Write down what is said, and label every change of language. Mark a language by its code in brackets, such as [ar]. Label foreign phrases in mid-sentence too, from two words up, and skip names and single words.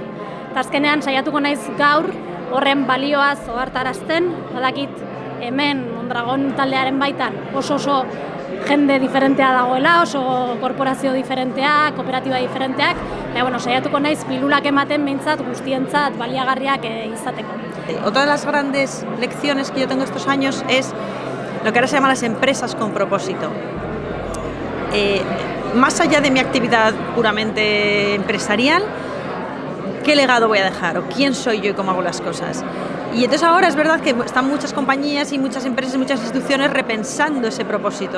[eu] Eta azkenean saiatuko naiz gaur, horren balioaz ohartarazten, badakit hemen Mondragon taldearen baitan oso jende diferentea dagoela, oso korporazio diferenteak, kooperatiba diferenteak, baina saiatuko naiz pilulak ematen behintzat guztientzat baliagarriak izateko. [es] Otra de las grandes lecciones que yo tengo estos años es lo que ahora se llama las empresas con propósito. Más allá de mi actividad puramente empresarial, ¿qué legado voy a dejar? ¿O quién soy yo y cómo hago las cosas? Y entonces ahora es verdad que están muchas compañías y muchas empresas y muchas instituciones repensando ese propósito.